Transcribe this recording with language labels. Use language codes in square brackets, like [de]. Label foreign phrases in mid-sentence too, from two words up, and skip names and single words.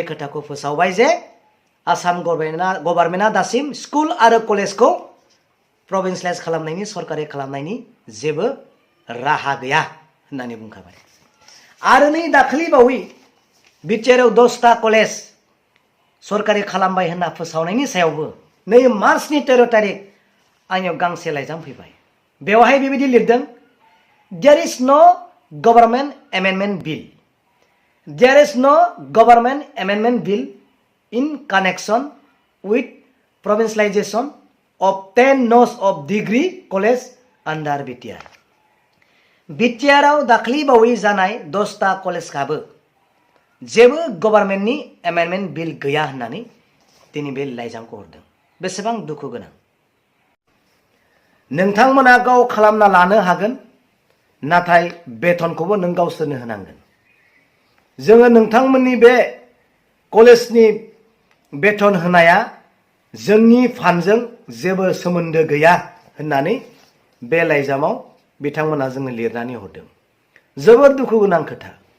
[brx] खोथाखौ फोसावबाय जे आसाम गभर्नमेन्टआ दासिम स्कुल आरो कलेजखौ प्रभिन्सियलाइज खालामनायनि सरकारि खालामनायनि जेबो राहा गैया होननानै बुंखाबाय आरो नै दाखालि बावै BTRआव 10टा कलेज सरकारि खालामबाय होनना फोसावनायनि सायावबो नै मार्चनि 13 तारिख आंनियाव गांसे लाइजाम फैबाय बेवहाय बेबायदि लिरदों [en] there is no government amendment bill There is no government amendment bill in connection with provincialization of 10 nose of degree college under BTR. [brx] BTRआव दाखालि बावै जानाय 10टा कलेजआबो जेबो गभर्नमेन्टनि [en] amendment bill [brx] गैया होननानै दिनै बे लाइजामखौ हरदों बेसेबां दुखु गोनां नोंथांमोना गाव खालामना लानो हागोन नाथाय बेथनखौबो नों गावसोरनो होनांगोन जोङो नोंथांमोननि बे कलेजनि बेथन होनाया जोंनि फान्डजों जेबो सोमोन्दो गैया होननानै बे लाइजामाव बिथांमोना जोंनो लिरनानै हरदों जोबोर दुखु गोनां खोथा